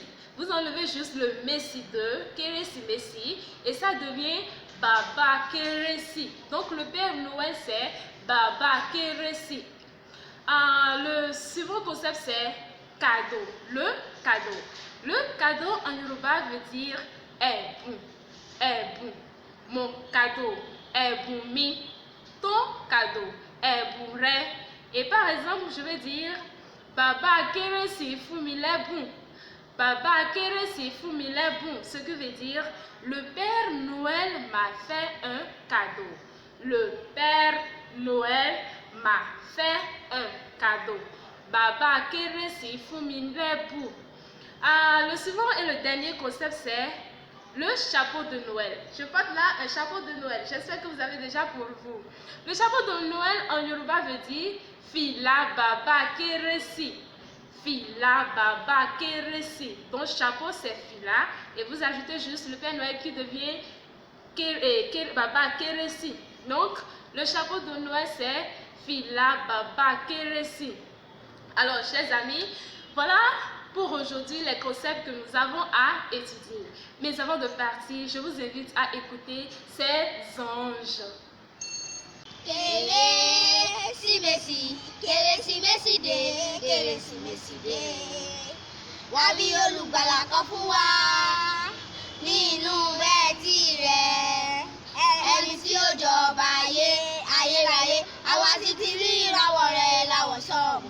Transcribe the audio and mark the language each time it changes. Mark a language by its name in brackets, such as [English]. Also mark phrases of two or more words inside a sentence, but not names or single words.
[French] Vous enlevez juste le Messi de Kérésìmesì et ça devient [Yoruba] Baba Kérésì. [French] Donc le Père Noël c'est [Yoruba] Baba Kérésì. [French] Le second concept c'est cadeau. Le cadeau. Le cadeau en Yoruba veut dire ẹ̀bùn. [Yoruba] Ẹ̀bùn. [French] Mon cadeau. [Yoruba] Ẹ̀bùn mi. [French] Ton cadeau. [Yoruba] Ẹ̀bùn rẹ. [French] Et par exemple, je vais dire [Yoruba] Baba Kérésì fún mi lẹ́bùn. Baba Kérésì fún mi lẹ́bùn. [French] Ce que veut dire le Père Noël m'a fait un cadeau. Le Père Noël m'a fait un cadeau. [Yoruba] Baba Kérésì fún mi lẹ́bùn. [French] Le suivant et le dernier concept c'est le chapeau de Noël. Je porte là un chapeau de Noël. J'espère que vous avez déjà pour vous. Le chapeau de Noël en Yoruba veut dire [Yoruba] Fìlà Baba Kérésì. Fìlà Baba Kérésì. [French] Donc chapeau c'est Fìlà et vous ajoutez juste le Père Noël qui devient [Yoruba] Baba Kérésì. [French] Donc le chapeau de Noël c'est [Yoruba] Fìlà Baba Kérésì. [French] Alors chers amis, voilà pour aujourd'hui les concepts que nous avons à étudier. Mais avant de partir, je vous invite à écouter ces anges. [Yoruba] Kérésìmesì, Kérésìmesì dé, Kérésìmesì dé. Wá bí olùgbàlà kan fún wa nínú ẹtì rẹ̀. Ẹni tí ó jọba ayérayé, àwa sì ti rí ìràwọ̀ rẹ̀ láwọ̀ sọ́ọ̀mù.